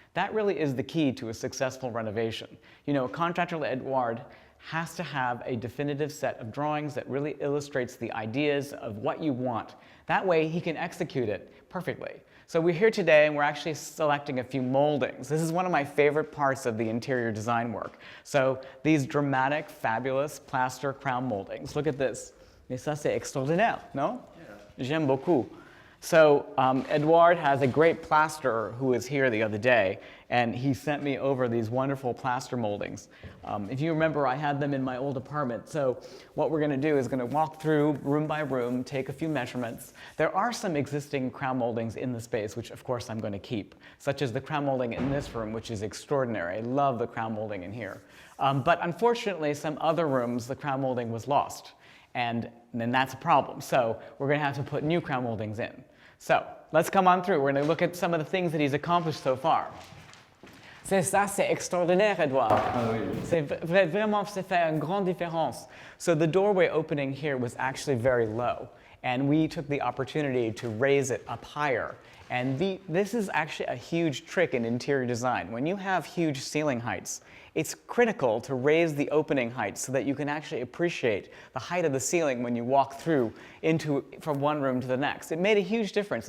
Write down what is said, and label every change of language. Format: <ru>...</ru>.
<en>That really is the key to a successful renovation. You know, a contractor like Edouard has to have a definitive set of drawings that really illustrates the ideas of what you want. That way he can execute it perfectly. So we're here today and we're actually selecting a few moldings. This is one of my favorite parts of the interior design work. So these dramatic, fabulous plaster crown moldings. Look at this.</en> <fr>Mais ça c'est extraordinaire, no? J'aime beaucoup.</fr> <en>So Edouard has a great plasterer who was here the other day, and he sent me over these wonderful plaster moldings. If you remember, I had them in my old apartment. So what we're going to do is going to walk through room by room, take a few measurements. There are some existing crown moldings in the space, which of course I'm going to keep, such as the crown molding in this room, which is extraordinary. I love the crown molding in here. But unfortunately, some other rooms, the crown molding was lost. And then that's a problem. So we're going to have to put new crown moldings in. So let's come on through. We're going to look at some of the things that he's accomplished so far.</en> <fr>C'est ça, c'est extraordinaire, Edouard. Ah oui. C'est vraiment, ça fait une grande différence.</fr> <en>So the doorway opening here was actually very low, and we took the opportunity to raise it up higher. And this is actually a huge trick in interior design. When you have huge ceiling heights, it's critical to raise the opening height so that you can actually appreciate the height of the ceiling when you walk through from one room to the next. It made a huge difference.</en>